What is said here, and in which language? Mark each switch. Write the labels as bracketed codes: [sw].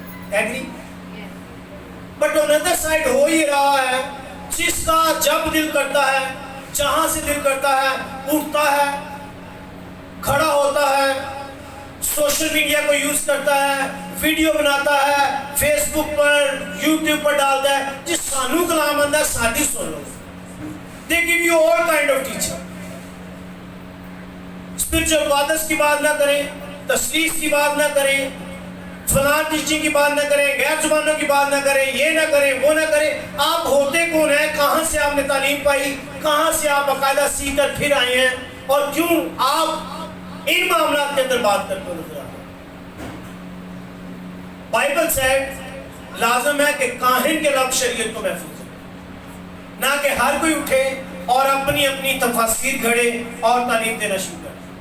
[ur] Agri? But [en] on other side [ur] ہو یہ رہا ہے جس کا جب دل کرتا ہے، جہاں سے دل کرتا ہے، اٹھتا ہے، کھڑا ہوتا ہے، سوشل میڈیا کو یوز کرتا ہے، ویڈیو بناتا ہے، فیس بک پر، یوٹیوب پر ڈالتا ہے، [pa] جس سانو کلام آندہ ہے سادی سن لو. [en] they give you all kind of teaching. [ur] Spiritual fathers کی بات نہ کریں، تشخیص کی بات نہ کریں، فلاں ٹیچنگ کی بات نہ کریں، غیر زبانوں کی بات نہ کریں، یہ نہ کریں، وہ نہ کریں. آپ ہوتے کون ہیں؟ کہاں سے آپ نے تعلیم پائی؟ کہاں سے آپ باقاعدہ سیکھ کر پھر آئے ہیں؟ اور کیوں آپ ان معاملات کے اندر بات کرتے ہو نظر آتے ہیں؟ بائبل سیڈ لازم ہے کہ کاہن کے لفظ شریعت کو محفوظ ہے، نہ کہ ہر کوئی اٹھے اور اپنی اپنی تفاسیر گھڑے اور تعلیم دینا شروع کرے.